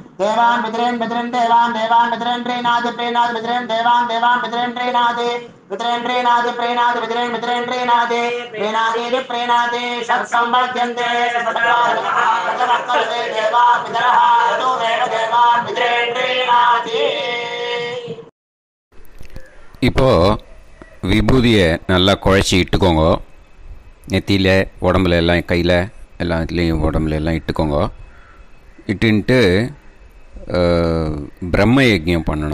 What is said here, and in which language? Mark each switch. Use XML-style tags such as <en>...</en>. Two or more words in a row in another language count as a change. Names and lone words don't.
<sa>प्रीणादि पितरेन् देवान् पितरेन् प्रीणादि षट्संवर्ध्यन्ते देवा पितरः देवान् पितरेन् प्रीणादि.</sa> <ta>இப்போது விபூதியை நல்லா குழச்சி இட்டுக்கோங்க. நெத்தியில் உடம்புல எல்லாம் கையில் எல்லாத்துலேயும் உடம்புல எல்லாம் இட்டுக்கோங்க. இட்டுன்ட்டு பிரம்ம யஜ்ஞம் பண்ணணும்.</ta>